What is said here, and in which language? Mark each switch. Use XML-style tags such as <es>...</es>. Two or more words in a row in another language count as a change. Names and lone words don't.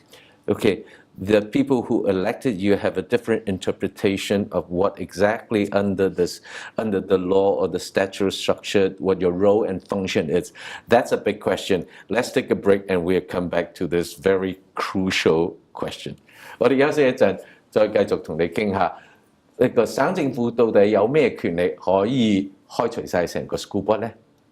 <en>Okay, the people who elected you have a different interpretation of what exactly under the law or the statute structure, what your role and function is. That's a big question. Let's take a break and we'll come back to this very crucial question.</en> <yue>我哋休息一陣，再繼續同你傾下呢個省政府到底有咩權力可以開除晒成個</yue> <en>school board</en> <yue>呢？</yue>